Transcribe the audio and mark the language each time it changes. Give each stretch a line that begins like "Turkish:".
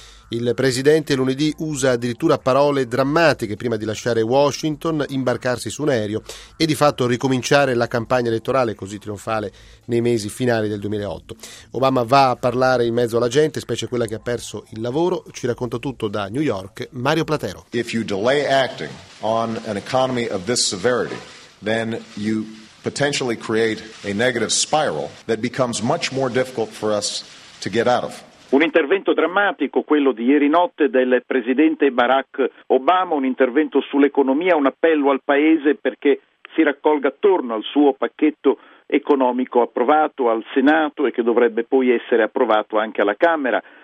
Italian: Il presidente lunedì usa addirittura parole drammatiche prima di lasciare Washington, imbarcarsi su un aereo e di fatto ricominciare la campagna elettorale così trionfale nei mesi finali del 2008. Obama va a parlare in mezzo alla gente, specie quella che ha perso il lavoro. Ci racconta tutto da New York Mario Platero.
English: If you delay acting on an economy of this severity, then you potentially create a negative spiral that becomes much more difficult for us to get out of.
Italian: Un intervento drammatico, quello di ieri notte del presidente Barack Obama, un intervento sull'economia, un appello al paese perché si raccolga attorno al suo pacchetto economico approvato al Senato e che dovrebbe poi essere approvato anche alla Camera.